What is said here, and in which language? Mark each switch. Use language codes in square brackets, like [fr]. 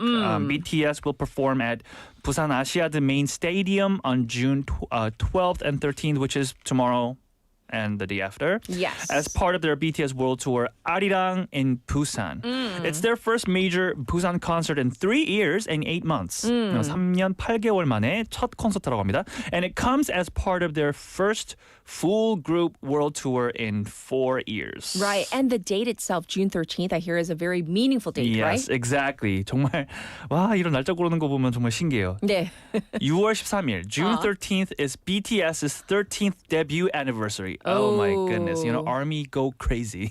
[en] BTS will perform at Busan Asiad main stadium on June 12th and 13th, which is tomorrow and the day after. Yes. As part of their BTS World Tour, Arirang in Busan. It's their first major Busan concert in 3 years and 8 months. [ko] 3년 8개월 만에 첫 콘서트라고 합니다. [en] And it comes as part of their first full group world tour in 4 years. Right. And the date itself, June 13th, I hear is a very meaningful date, Yes, right? exactly. [ko] 정말 와 이런 날짜 고르는 거 보면 정말 신기해요. 네. 6월 13일, [en] June 13th is BTS's 13th debut anniversary. Oh my goodness, Army go crazy.